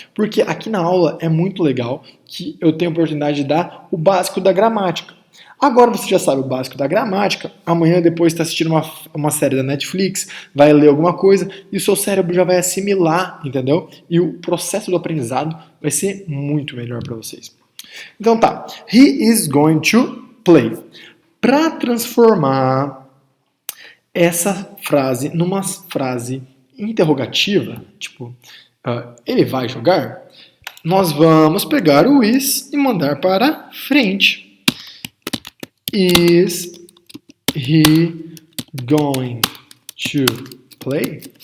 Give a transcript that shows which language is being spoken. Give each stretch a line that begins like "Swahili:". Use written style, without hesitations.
Portuguese: Porque aqui na aula é muito legal que eu tenho a oportunidade de dar o básico da gramática. Agora você já sabe o básico da gramática, amanhã depois está assistindo uma série da Netflix, vai ler alguma coisa e o seu cérebro já vai assimilar, entendeu? E o processo do aprendizado vai ser muito melhor para vocês. Então tá,
English: he is going to play.
Portuguese: Para transformar essa frase numa frase interrogativa, tipo, ele vai jogar, nós vamos pegar o is e mandar para frente.
English: Is he going to play?